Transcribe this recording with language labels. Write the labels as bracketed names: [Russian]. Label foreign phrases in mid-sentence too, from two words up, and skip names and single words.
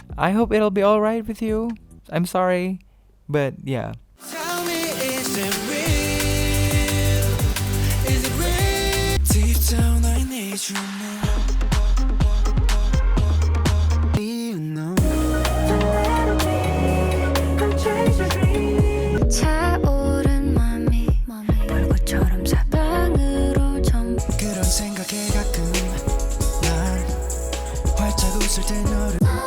[English] I hope it'll be alright with you. I'm sorry, but yeah. Tell me, is it real? Is it real? Deep down I need you more. You know. [Korean] 차오른 맘이 불꽃처럼 사방으로 전부 그런 생각에 가끔 난 활짝 웃을 때 너를